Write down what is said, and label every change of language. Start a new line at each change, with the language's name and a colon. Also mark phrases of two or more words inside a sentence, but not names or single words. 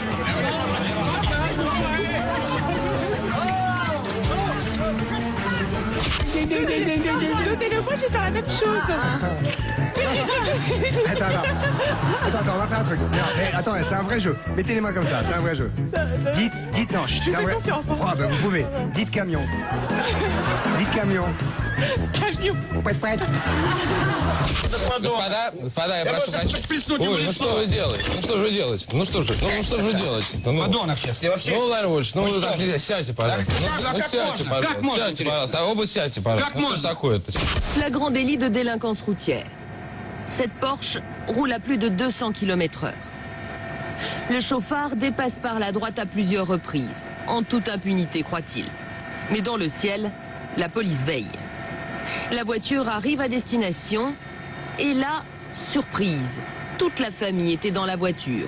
French: Donnez-le-moi, je vais faire la même chose. Attends, on va faire un truc. Attends, c'est un vrai jeu. Mettez les mains comme ça, c'est un vrai jeu. Dites non, c'est un vrai. Oh, ben vous pouvez. Dites camion. Dites camion. Camion. Prête.
Russian: Господа, я прошу прощения. Ой, ну что вы делаете? Ну что же вы делаете? Ну что же вы делаете? Подонок сейчас, я вообще... Ну, Владимир Вольевич, ну так нельзя, сядьте, пожалуйста. Сядьте, пожалуйста. Сядьте, пожалуйста. А оба сядьте, пожалуйста. Ну что ж такое-то?
French: Flagrant délit de délinquance routière. Cette Porsche roule à plus de 200 km/h. Le chauffard dépasse par la droite à plusieurs reprises, en toute impunité, croit-il. Mais dans le ciel, la police veille. La voiture arrive à destination et là, surprise, toute la famille était dans la voiture.